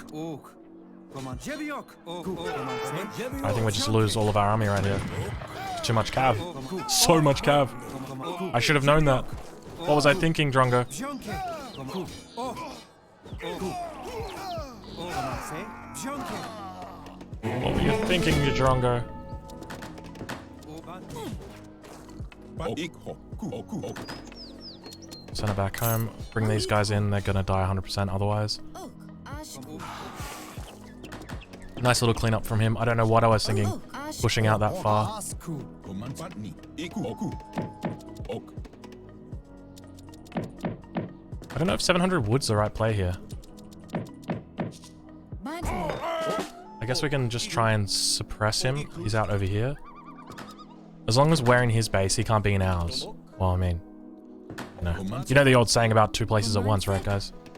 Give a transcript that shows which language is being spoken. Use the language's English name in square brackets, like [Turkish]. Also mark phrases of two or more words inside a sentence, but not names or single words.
[English] I think we just lose all of our army right here. It's too much Cav. So much Cav. I should have known that. What was I thinking, Drongo? What were you thinking, you Drongo? Ikho. Oku. Send it back home. Bring these guys in. They're gonna die 100% otherwise. Ok. Ashku. Nice little cleanup from him. I don't know what I was thinking. Ok. Ashku. Pushing out that far. Asku. Patni. Iku. Oku. Ok. I don't know if 700 wood's the right play here. Badne. I guess we can just try and suppress him. He's out over here. As long as we're in his base, he can't be in ours. Well, I mean, you know the old saying about two places at once, right, guys?